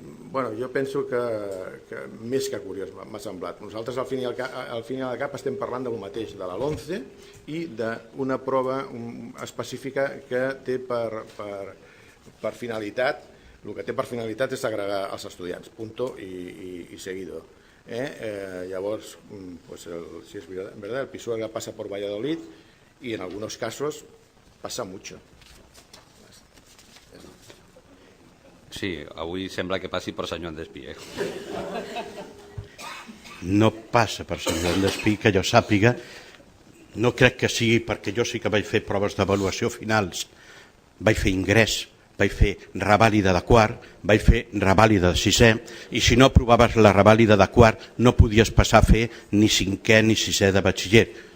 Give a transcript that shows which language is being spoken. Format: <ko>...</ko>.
<ca>Bueno, jo penso que més que curiós m'ha semblat. Nosaltres al fin i al cap estem parlant del mateix, de la LOMCE i d'una prova específica que té per finalitat, el que té per finalitat és segregar els estudiants,</ca> <es>punto y seguido. Llavors, si es verdad, el Pisuerga pasa por Valladolid y en algunos casos pasa mucho.</es> <ca>Sí, avui sembla que passi per Sant Joan d'Espí. No passa per Sant Joan d'Espí, que jo sàpiga. No crec que sigui perquè jo sí que vaig fer proves d'avaluació finals. Vaig fer ingrés, vaig fer revàlida de quart, vaig fer revàlida de sisè, i si no aprovaves la revàlida de quart no podies passar a fer ni cinquè ni sisè de batxiller.</ca>